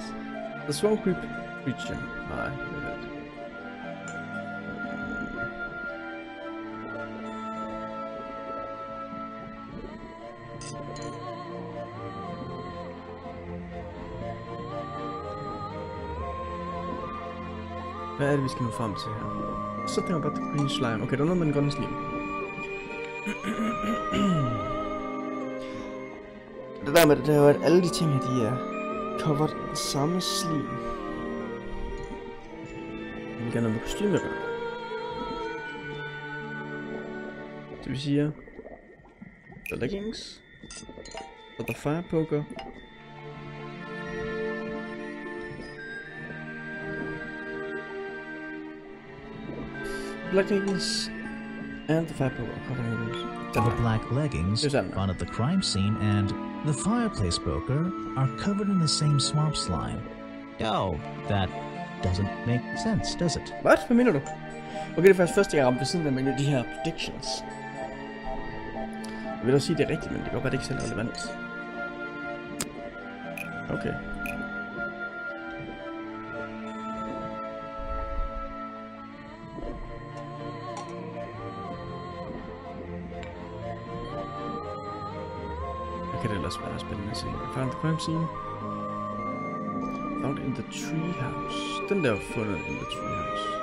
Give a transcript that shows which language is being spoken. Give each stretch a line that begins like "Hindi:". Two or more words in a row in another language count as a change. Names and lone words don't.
English: The swamp creep creature.
Danish: Nej, det er det. Hvad er det, vi skal nå frem til her?
English: Something about the green slime.
Danish: Okay, der er noget med den grønne slime. Det der med det, der er jo, at alle de ting her, de er covered i samme slim. Vi vil gerne have med kostymer der. Så vi siger
English: the leggings
Danish: og
English: the fire poker. Black leggings and the fire poker. The black leggings found at the crime scene and the fireplace poker are covered in the same swamp slime. Oh, that doesn't make sense, does it?
Danish: Hvad? Hvad mener du? Okay, det er faktisk første gang, jeg ramte ved siden af med de her predictions. Jeg vil da sige, det er rigtigt, men det kan godt være, det ikke selv er relevant. Okay. Hvad kan det ellers være spændende at se?
English: I found the crime scene. Found in the treehouse.
Danish: Den der var fundet
English: in the treehouse.